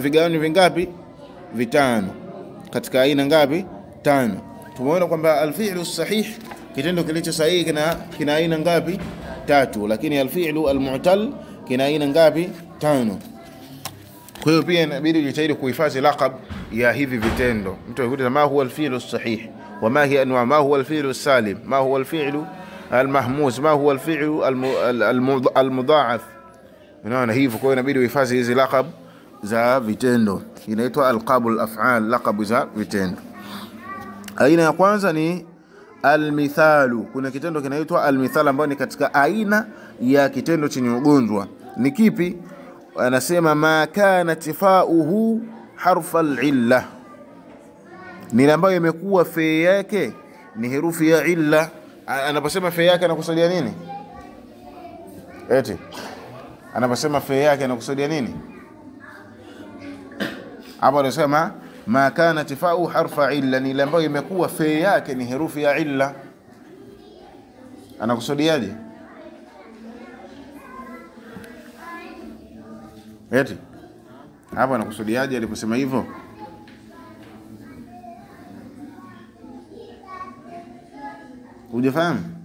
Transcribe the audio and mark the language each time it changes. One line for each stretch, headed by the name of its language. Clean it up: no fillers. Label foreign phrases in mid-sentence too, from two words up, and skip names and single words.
Swahili: Vigawanyo vingapi? 5. Katika aina ngapi? 5. Tumeona kwamba
Arabic: الفعل الصحيح,
Swahili: kitendo kilicho sahihi kina aina ngapi? 3. Lakini
Arabic: الفعل المعتل
Swahili: kina aina ngapi? 5. Kwa hiyo pia inabidi ujitahidi kuhifadhi laqab ya hivi vitendo. Mtu anakuuliza
Arabic: ما هو الفعل الصحيح وما هي أنواع ما هو الفعل السالم ما هو الفعل المهموز ما هو الفعل المضاعف.
Swahili: Unaona hivyo. Kwa hiyo inabidi uhifadhi hizi laqab za vitendo, inaitwa
Arabic: ألقاب الأفعال,
Swahili: laqab za vitendo. Aina ya kwanza ni almithalu. Kuna kitendo kinaitwa almithal ambayo ni katika aina ya kitendo chenye ugonjwa. Ni kipi? Anasema
Arabic: ما كان فاؤه حرف العلة,
Swahili: ni ambayo imekuwa fe yake ni herufi ya illa. Anaposema fe yake anakusudia nini? Eti anaposema fe yake anakusudia nini? Hapo anasema
Arabic: ما كان فاؤه حرف علة,
Swahili: ni ile ambayo imekuwa fe yake ni herufi ya illa. Anakusudiaje? Eti hapo anakusudiaje aliposema hivyo? Unafahamu?